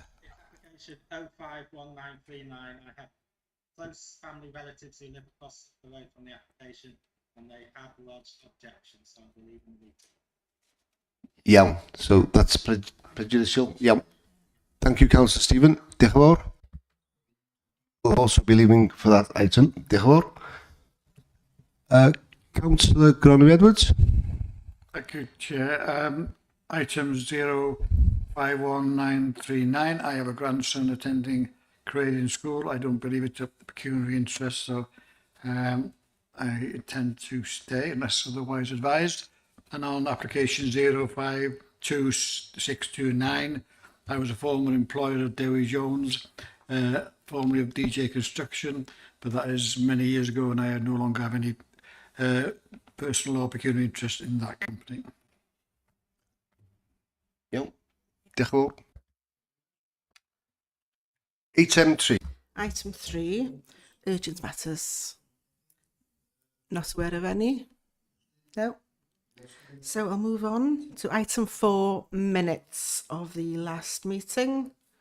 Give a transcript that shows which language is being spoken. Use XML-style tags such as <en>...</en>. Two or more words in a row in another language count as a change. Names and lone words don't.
<en>Application 051939. I have close family relatives who live across the road from the application, and they have lodged objections, so I believe in the Yeah, so that's prejudicial. Yeah. Thank you, Councillor Stephen.</en> <cy>Diolch yn fawr.</cy> <en>We'll also be leaving for that item.</en> <cy>Diolch yn fawr.</cy> <en>Councillor Gronwy-Edwards. Thank you, Chair. Item 051939. I have a grandson attending Creighton School. I don't believe it's a pecuniary interest, so I intend to stay unless otherwise advised. And on application 052629, I was a former employer of Dewi Jones, formerly of DJ Construction, but that is many years ago, and I no longer have any personal or pecuniary interest in that company.</en> <cy>Iawn. Diolch yn fawr.</cy> <en>Item 3. Item 3, urgent matters. Not aware of any? No. So I'll move on to item 4, minutes of the last meeting.</en>